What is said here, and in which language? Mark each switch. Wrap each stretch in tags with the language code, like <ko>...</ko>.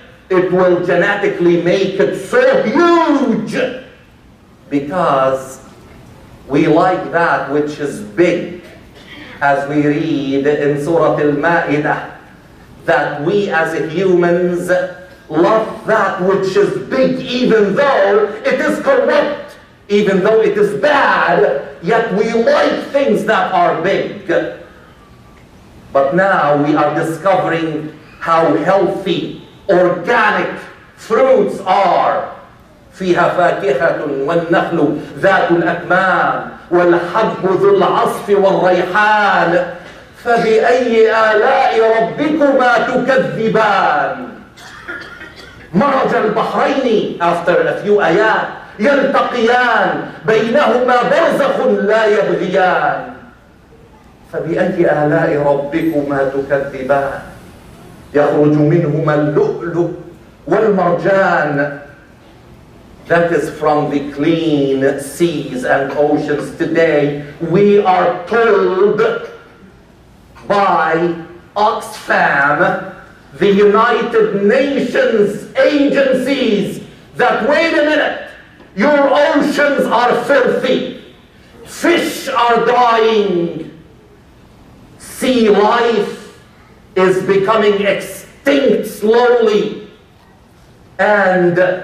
<en>It will genetically make it so huge because we like that which is big, as we read in Surah Al-Ma'idah, that we as humans love that which is big, even though it is corrupt, even though it is bad, yet we like things that are big. But now we are discovering how healthy organic fruits are.</en> <ar>فيها فاكهة والنخل ذات الأكمام والحب ذو العصف والريحان فبأي آلاء ربكما تكذبان. مرج البحرين,</ar> <en>after a few</en> <ar>آيات, يلتقيان بينهما برزخ لا يبغيان فبأي آلاء ربكما تكذبان يخرج منهما اللؤلؤ والمرجان.</ar> <en>That is from the clean seas and oceans. Today we are told by Oxfam, the United Nations agencies, that wait a minute, your oceans are filthy, fish are dying, sea life is becoming extinct slowly, and</en>